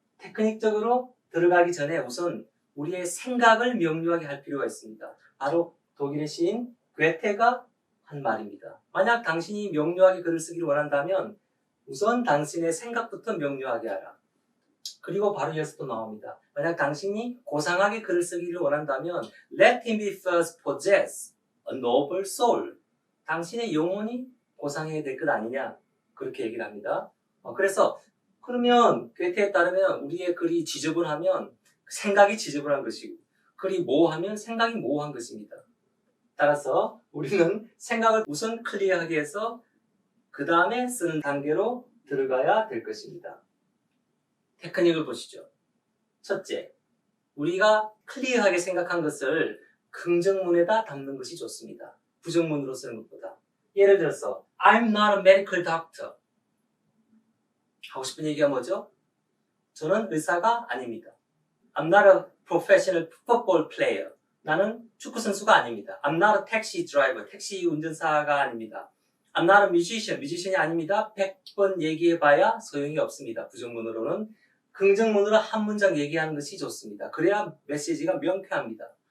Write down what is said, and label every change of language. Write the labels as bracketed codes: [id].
[ko] 테크닉적으로 들어가기 전에 우선 우리의 생각을 명료하게 할 필요가 있습니다. 바로 독일의 시인 괴테가 한 말입니다. 만약 당신이 명료하게 글을 쓰기를 원한다면 우선 당신의 생각부터 명료하게 하라. 그리고 바로 이어서 또 나옵니다. 만약 당신이 고상하게 글을 쓰기를 원한다면 [en] Let him be first possess a noble soul. [ko] 당신의 영혼이 고상해야 될 것 아니냐, 그렇게 얘기를 합니다. 그래서 그러면 괴테에 따르면 우리의 글이 지저분하면 생각이 지저분한 것이고 글이 모호하면 생각이 모호한 것입니다. 따라서 우리는 생각을 우선 클리어하게 해서 그 다음에 쓰는 단계로 들어가야 될 것입니다. 테크닉을 보시죠. 첫째, 우리가 클리어하게 생각한 것을 긍정문에다 담는 것이 좋습니다. 부정문으로 쓰는 것보다. 예를 들어서 [en] I'm not a medical doctor. [ko] 하고 싶은 얘기가 뭐죠? 저는 의사가 아닙니다. [en] I'm not a professional football player. [ko] 나는 축구 선수가 아닙니다. [en] I'm not a taxi driver. [ko] 택시 운전사가 아닙니다. [en] I'm not a musician. [ko] 뮤지션이 아닙니다. 100번 얘기해봐야 소용이 없습니다. 부정문으로는. 긍정문으로 한 문장 얘기하는 것이 좋습니다. 그래야 메시지가 명쾌합니다.